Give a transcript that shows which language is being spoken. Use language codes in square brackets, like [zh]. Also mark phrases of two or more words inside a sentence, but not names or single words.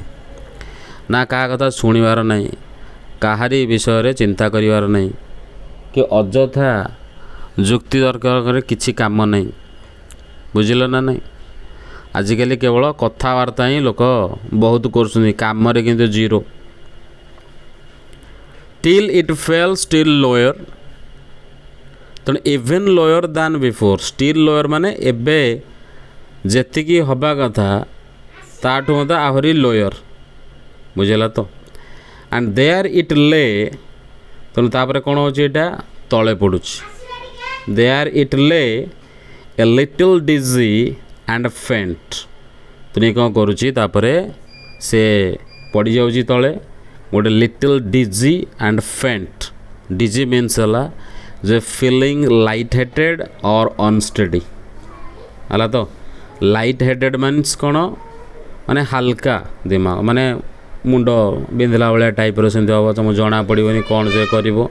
[or] ନା କାହା କଥା ଶୁଣିବାର ନାହିଁ, କାହାରି ବିଷୟରେ ଚିନ୍ତା କରିବାର ନାହିଁ, କି ଅଯଥା ଯୁକ୍ତି ଦରକାର କିଛି କାମ ନାହିଁ। ବୁଝିଲ ନା ନାହିଁ? ଆଜିକାଲି କେବଳ କଥାବାର୍ତ୍ତା ହିଁ ଲୋକ ବହୁତ କରୁଛନ୍ତି, କାମରେ କିନ୍ତୁ ଜିରୋ। [en] till it fell still lower, ତେଣୁ even lower than before, still lower [or] ମାନେ ଏବେ ଯେତିକି ହେବା କଥା ତାଠୁ ମଧ୍ୟ ଆହୁରି [en] lower। [or] ବୁଝିଲା ତ? [en] and there it lay, [or] ତେଣୁ ତାପରେ କ'ଣ ହେଉଛି, ଏଇଟା ତଳେ ପଡ଼ୁଛି। [en] there it lay, a little dizzy and faint, [or] ତୁନି କ'ଣ କରୁଛି, ତାପରେ ସେ ପଡ଼ିଯାଉଛି ତଳେ, ଗୋଟେ [en] little dizzy and faint. dizzy means [or] ହେଲା ଯେ [en] feeling light headed or unsteady [or] ହେଲା ତ। [en] light headed means [or] କ'ଣ, ମାନେ ହାଲକା ଦିମାଗ, ମାନେ ମୁଣ୍ଡ ବିନ୍ଧିଲା ଭଳିଆ ଟାଇପ୍ର ସେମିତି ହେବ, ତୁମକୁ ଜଣା ପଡ଼ିବନି କ'ଣ ସେ କରିବ।